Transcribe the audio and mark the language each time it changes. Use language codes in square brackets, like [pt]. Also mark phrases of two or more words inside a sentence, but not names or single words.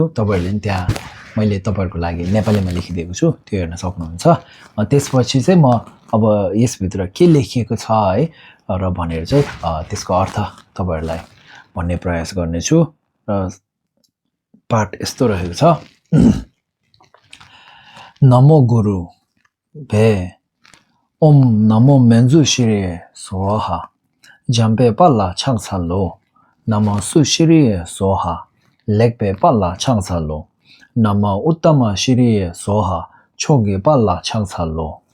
[ne] तपाईहरुले नि त्यहाँ मैले तपाईहरुको लागि नेपालीमा लेखिदिएको छु, त्यो हेर्न सक्नुहुन्छ। त्यसपछि चाहिँ म अब यस भित्र के लेखिएको छ है र भनेर चाहिँ त्यसको अर्थ तपाईहरुलाई भन्ने प्रयास गर्ने छु। र पाठ यस्तो रहेको छ। [bo] ན་མོ་གུ་རུ་བྷྱེ། ཨོཾ་ན་མོ་མཉྫུ་ཤྲཱི་སྭཱ་ཧཱ། འཇམ་པའི་དཔལ་ལ་ཕྱག་འཚལ་ལོ། ན་མོ་སུ་ཤྲཱི་སྭཱ་ཧཱ། ལེགས་པའི་དཔལ་ལ་ཕྱག་འཚལ་ལོ། ན་མོ་ཨུཏྟ་མ་ཤྲཱི་སྭཱ་ཧཱ། མཆོག་གི་དཔལ་ལ་ཕྱག་འཚལ་ལོ